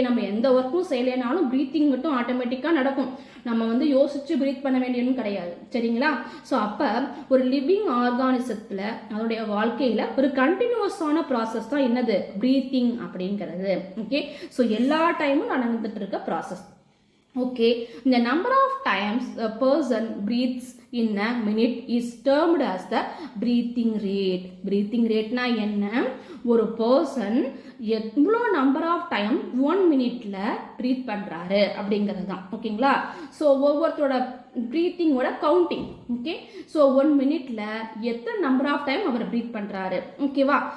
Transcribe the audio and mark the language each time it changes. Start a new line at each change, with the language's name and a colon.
Tamil: நம்ம எந்த ஒர்க்கும் செய்யலைனாலும் ப்ரீத்திங் மட்டும் ஆட்டோமேட்டிக்காக நடக்கும். நம்ம வந்து யோசிச்சு ப்ரீத் பண்ண வேண்டியதும் கிடையாது. சரிங்களா. ஸோ அப்போ ஒரு லிவிங் ஆர்கானிசத்தில் அதோடைய வாழ்க்கையில் ஒரு கண்டினியூஸான ப்ராசஸ் தான் என்னது, ப்ரீத்திங் அப்படிங்கிறது. ஓகே. ஸோ எல்லா டைமும் நடந்துட்டு இருக்க process.
English: Okay, the number of times a person breathes in a minute is termed as the breathing rate.
Tamil: Breathing rate na enna, ஒரு person எவ்வளோ நம்பர் ஆஃப் டைம் 1 மினிட்ல ப்ரீத் பண்ணுறாரு அப்படிங்கிறது தான். ஓகேங்களா. ஸோ ஒவ்வொருத்தரோட ப்ரீத்திங்கோட கவுண்டிங். ஓகே. ஸோ 1 மினிட்ல எத்தனை number of time our breath பண்ணுறாரு. ஓகேவா.